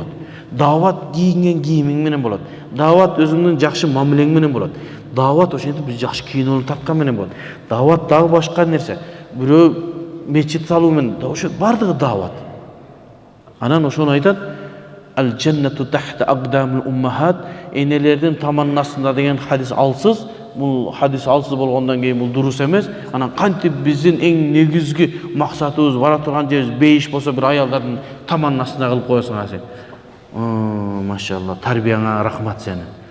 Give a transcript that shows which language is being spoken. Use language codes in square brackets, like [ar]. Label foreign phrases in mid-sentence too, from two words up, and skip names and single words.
[ky] Дават кийинген кийимиң менен болот. Дават өзүңдүн жакшы мамилең менен болот. Дават ошентип бир жакшы кинону тарткан менен болот. Дават дагы башка нерсе. Бирөө мечит салуу менен, ошо бардыгы дават. Анан ошону айтат: [ar] الجنة تحت أقدام الأمهات, [ky] энелердин таманынын астында деген хадис алсыз. Бул хадис алсыз болгондон кийин бул дурус эмес. Анан кантип биздин эң негизги максатыбыз, бара турган жерибиз бейиш болсо, бир аялдардын таманынын астына кылып коесуң сен. Машалла, тарбияңа рахмат сени.